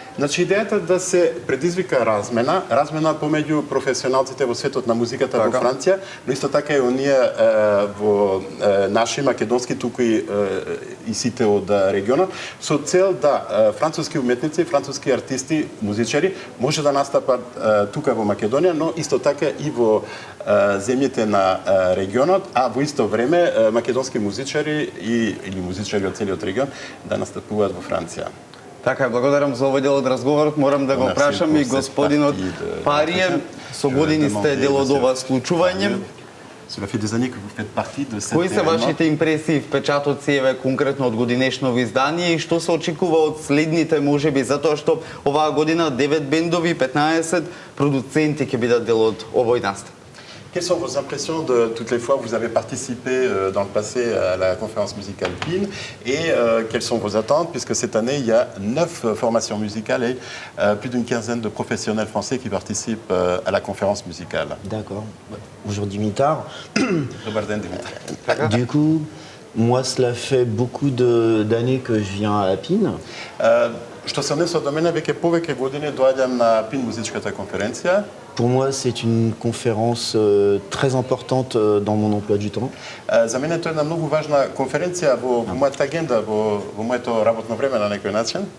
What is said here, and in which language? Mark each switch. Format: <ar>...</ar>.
<mk>Значи идејата да се предизвика размена помеѓу професионалците во светот на музиката во Франција, но исто така и оние во наши македонски, туку и сите од регионот, со цел да француски уметници, француски артисти, музичари може да настапат тука во Македонија, но исто така и во земјите на регионот, а во исто време македонски музичари или музичари од целиот регион да настапуваат во Франција. Така, благодарам за овој дел од разговорот. Морам да го прашам и господинот Парије, со години сте дел од ова случување.</mk> <fr>Cela fait des années que vous faites partie de cet</fr> <mk>Кои се</mk> <fr>événement.</fr> <mk>вашите импресии, впечатоци еве конкретно од годинешново издание и што се очекува од следните можеби, затоа што оваа година 9 бендови, 15 продуценти ќе бидат дел од овој настан?</mk> <fr>Quelles sont vos impressions de toutes les fois où vous avez participé dans le passé à la conférence musicale PIN et quelles sont vos attentes puisque cette année il y a 9 formations musicales et plus d'une quinzaine de professionnels français qui participent à la conférence musicale. D'accord. Bonjour Dimitar. Dimitar. Du coup, moi cela fait beaucoup d'années que je viens à la PIN.</fr> <mk>Што се однесува до мене, веќе повеќе години доаѓам на ПИН музичката конференција.</mk> <fr>Pour moi, c'est une conférence très importante dans mon emploi du temps.</fr> <mk>За мене тоа е една многу важна конференција во мојата агенда, во моето работно време на некој начин.</mk>